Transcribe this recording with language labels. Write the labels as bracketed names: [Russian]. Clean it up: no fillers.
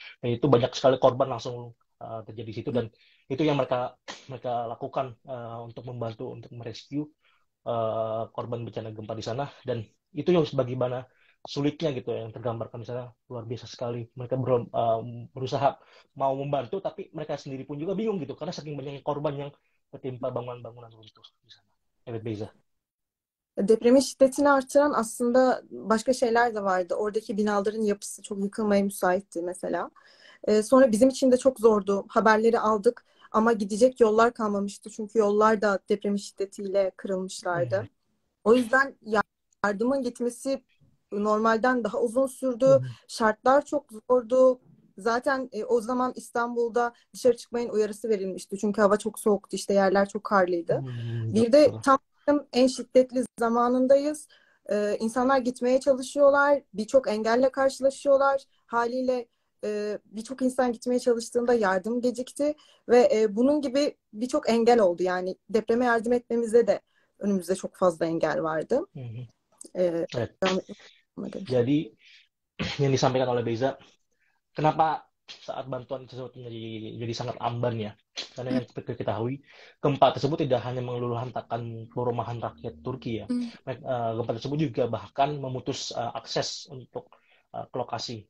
[Indonesian] Dan itu banyak sekali korban langsung terjadi di situ, dan itu yang mereka lakukan untuk membantu untuk merescue korban bencana gempa di sana. Dan itu yang bagaimana sulitnya gitu ya, yang tergambarkan misalnya luar biasa sekali. Mereka berusaha mau membantu, tapi mereka sendiri pun juga bingung gitu karena saking banyaknya korban yang ketimpa bangunan-bangunan runtuh di sana. [Turkish] Evet Beyza. Depremin şiddetini artıran aslında başka şeyler de vardı. Oradaki binaların yapısı çok yıkılmaya müsaitti mesela. Sonra bizim için de çok zordu. Haberleri aldık ama gidecek yollar kalmamıştı. Çünkü yollar da depremin şiddetiyle kırılmışlardı. O yüzden yardımın gitmesi normalden daha uzun sürdü. Şartlar çok zordu. Zaten o zaman İstanbul'da dışarı çıkmayın uyarısı verilmişti. Çünkü hava çok soğuktu, işte yerler çok karlıydı. Bir de tam en şiddetli zamanındayız. İnsanlar gitmeye çalışıyorlar. Birçok engelle karşılaşıyorlar. Haliyle birçok insan gitmeye çalıştığında yardım gecikti. Ve bunun gibi birçok engel oldu. Yani depreme yardım etmemizde de önümüzde çok fazla engel vardı. Evet. [Indonesian] Jadi yang disampaikan oleh Beza, kenapa saat bantuan tersebut jadi sangat amban ya? Karena yang kita ketahui, gempa tersebut tidak hanya meluluhlantakan perumahan rakyat Turki ya. Gempa tersebut juga bahkan memutus akses untuk ke lokasi.